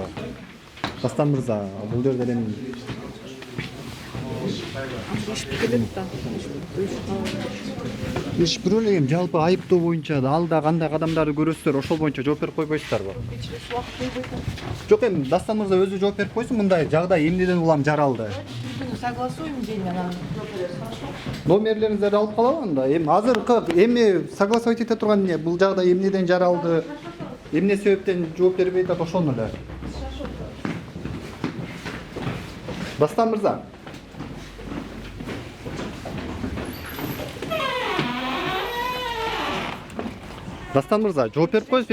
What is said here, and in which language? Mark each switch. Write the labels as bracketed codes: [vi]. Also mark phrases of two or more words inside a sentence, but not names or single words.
[ky] Дастан мырза, бул жерде эми иш бирөө эле жалпы айыптоо боюнча алда кандай кадамдарды көрөсүздөр, ошол боюнча жооп берип койбойсуздарбы? Жок, эми Дастан мырза өзү жооп берип койсун, мындай жагдай эмнеден улам жаралды? [ru] Согласуем день, она [ky] жооп берет, [ru] хорошо? [ky] Номерлериңиздерди алып калабы анда? Эми азыркы эми согласовать эте турган эмне? Бул жагдай эмнеден жаралды? Эмне себептен жооп бербей атат, ошону эле. Дастан мырза. Дастан мырза, жооп берип коесузбу?